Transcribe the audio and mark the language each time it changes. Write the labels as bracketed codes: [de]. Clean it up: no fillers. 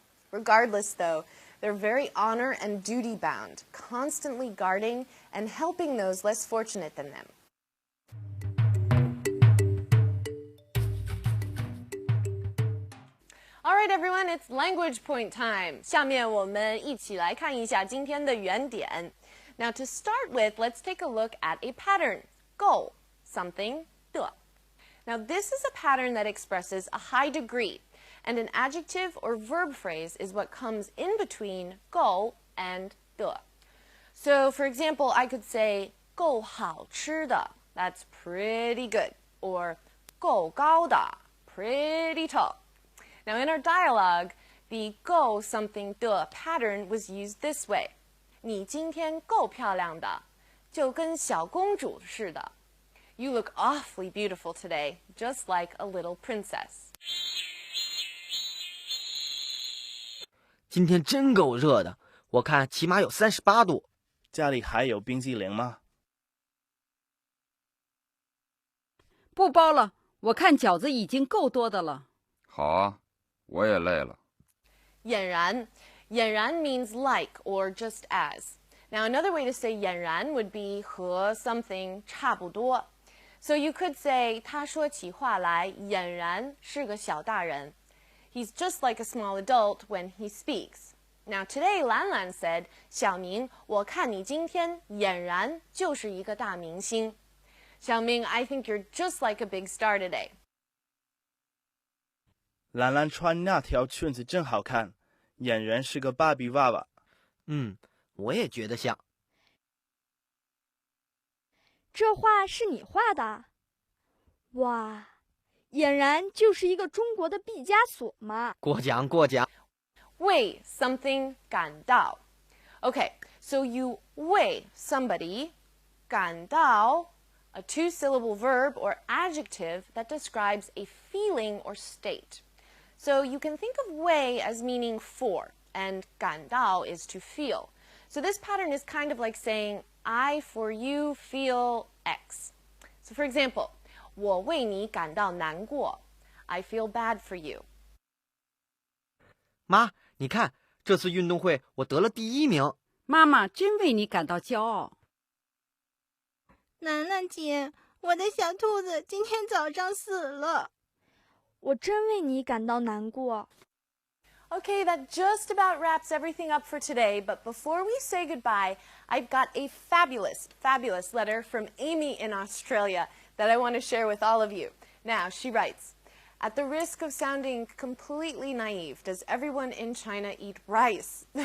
[en] Regardless, though, they're very honor and duty bound, constantly guarding and helping those less fortunate than them. All right, everyone, it's language point time. [zh] 下面我们一起来看一下今天的原点. [en] Now, to start with, let's take a look at a pattern. 够 something 的. Now, this is a pattern that expresses a high degree, and an adjective or verb phrase is what comes in between 够 and 的. So, for example, I could say [zh] 够好吃的. [en] That's pretty good. Or [zh] 够高的. [en] Pretty tall. Now, in our dialogue, the 够 something 的 pattern was used this way. [zh] 你今天够漂亮的，就跟小公主似的。 [en] You look awfully beautiful today, just like a little princess. [zh] 今天真够热的，我看起码有38度。家里还有冰激凌吗？不包了，我看饺子已经够多的了。好啊，我也累了。 [en] 俨然 means like or just as. Now, another way to say 俨然 would be 和 something 差不多. So you could say [zh] 他说起话来俨然是个小大人. [en] He's just like a small adult when he speaks. Now, today, Lan Lan said, [zh] 小明，我看你今天俨然就是一个大明星. [en] 小明, I think you're just like a big star today. [zh] 兰兰穿那条裙子真好看，俨然是个芭比娃娃。我也觉得像。这画是你画的？哇，俨然就是一个中国的毕加索嘛。过奖过奖。为 [en] something [zh] 感到. [en] Okay, so you 为 somebody 感到, a two-syllable verb or adjective that describes a feeling or state. So you can think of 为 as meaning for, and 感到 is to feel. So this pattern is kind of like saying, I for you feel X. So for example, [zh] 我为你感到难过. [en] I feel bad for you. [zh] 妈，你看，这次运动会我得了第1名。妈妈真为你感到骄傲。楠楠姐，我的小兔子今天早上死了。我真为你感到难过。 [en] Okay, that just about wraps everything up for today, but before we say goodbye, I've got a fabulous, fabulous letter from Amy in Australia that I want to share with all of you. Now, she writes, at the risk of sounding completely naive, does everyone in China eat rice?